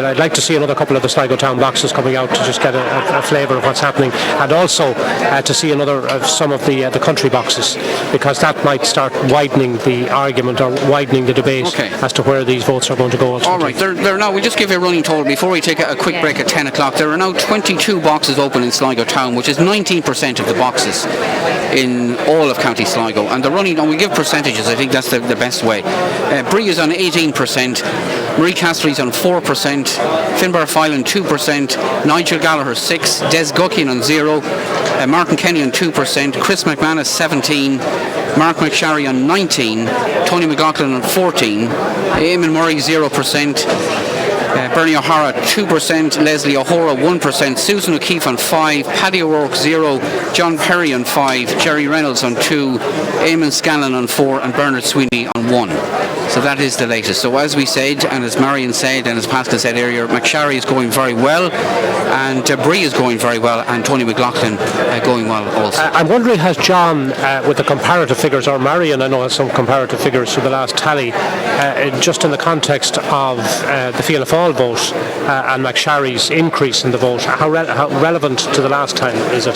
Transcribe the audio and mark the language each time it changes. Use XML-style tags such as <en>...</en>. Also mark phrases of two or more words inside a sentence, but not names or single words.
<en>I'd like to see another couple of the Sligo town boxes coming out to just get a flavour of what's happening, and also to see some of the country boxes, because that might start widening the argument or widening the debate as to where these votes are going to go. All right, there are now, we just give you a running total before we take a quick break at 10 o'clock. There are now 22 boxes open in Sligo town, which is 19% of the boxes in all of County Sligo. And the running, and we give percentages, I think that's the best way. Bree is on 18%, Marie Castri's on 4%, Finbar Filan 2%, Nigel Gallagher 6%, Des Guckian on 0%, Martin Kenny on 2%, Chris McManus 17%, Mark McSharry on 19%, Tony McLaughlin on 14%, Eamon Murray 0%, Bernie O'Hara 2%, Leslie O'Hara 1%, Susan O'Keefe on 5%, Paddy O'Rourke 0%, John Perry on 5%, Jerry Reynolds on 2%, Eamon Scanlon on 4%, and Bernard Sweeney on 1%. So that is the latest. So as we said, and as Marian said, and as Paschal said earlier, McSharry is going very well, and Bree is going very well, and Tony McLaughlin going well also. I'm wondering, has John, with the comparative figures, or Marian, I know has some comparative figures for the last tally, just in the context of the Fianna Fáil vote and McSharry's increase in the vote, how relevant to the last time is it?</en>